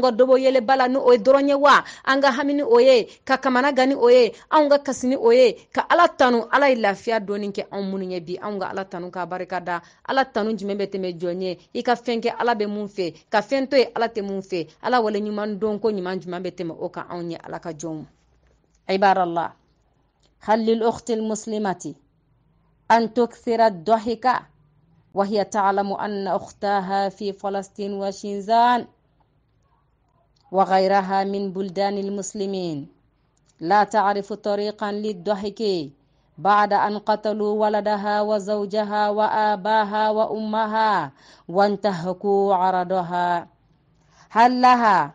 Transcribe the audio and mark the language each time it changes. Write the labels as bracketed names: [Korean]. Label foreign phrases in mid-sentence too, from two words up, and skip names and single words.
[Bambara] ka dɔbɔ yeleba la ni o ye dɔrɔn ye wa an ka hami ni o ye ka kamana gan ni o ye anw ka kasi ni o ye ka ala tanu ala ye lafiya dɔɔni kɛ anw minnu ye bi anw ka ala tanu k'a barika da ala tanu jumɛn bɛ tɛmɛ jɔn ye i ka fɛn kɛ ala bɛ mun fɛ ka fɛn to ye ala tɛ mun fɛ ala wale ɲuman dɔn ko ɲuman jumɛn bɛ tɛmɛ o kan anw ye ala ka jɔnw [Arabic] عباد الله هل للأخت المسلمة أن تكثر الضحك وهي تعلم أن أختها في فلسطين وشينزان وغيرها من بلدان المسلمين لا تعرف طريقا للضحك بعد أن قتلوا ولدها وزوجها وآباها وأمها وانتهكوا عرضها هل لها